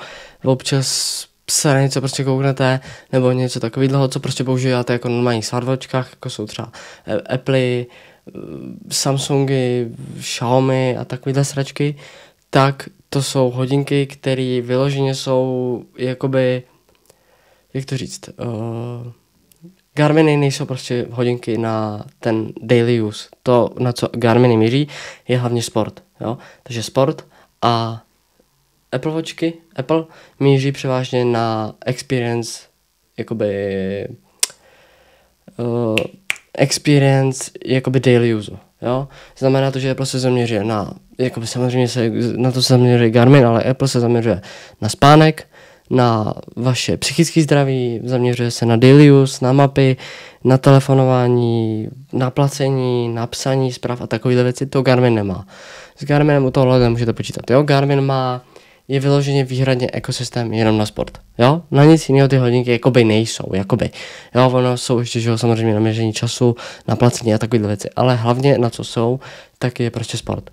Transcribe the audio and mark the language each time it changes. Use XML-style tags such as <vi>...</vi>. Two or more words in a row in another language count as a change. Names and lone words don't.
<cs>občas se na něco prostě kouknete, nebo něco takového, co prostě používáte jako normální smartwatchkách, jako jsou třeba Apple, Samsungy, Xiaomi a takovéhle sračky, tak to jsou hodinky, které vyloženě jsou jakoby, jak to říct, Garminy nejsou prostě hodinky na ten</cs> <en>daily use.</en> <cs>To, na co Garminy míří, je hlavně sport, jo. Takže sport a Apple Watchky, Apple míří převážně na experience, jakoby</cs> <en>daily use,</en> <cs>jo. Znamená to, že Apple se zaměřuje na, jakoby samozřejmě se na to se zaměřuje Garmin, ale Apple se zaměřuje na spánek, na vaše psychické zdraví, zaměřuje se na</cs> <en>daily use,</en> <cs>na mapy, na telefonování, na placení, na psaní zpráv a takovéhle věci, to Garmin nemá. S Garminem u tohohle nemůžete počítat, jo. Garmin je vyloženě výhradně ekosystém jenom na sport, jo, na nic jiného ty hodinky jakoby nejsou, jakoby, jo, ono jsou ještě, že jo, samozřejmě na měření času, na placení a takovéhle věci, ale hlavně na co jsou, tak je prostě sport.</cs>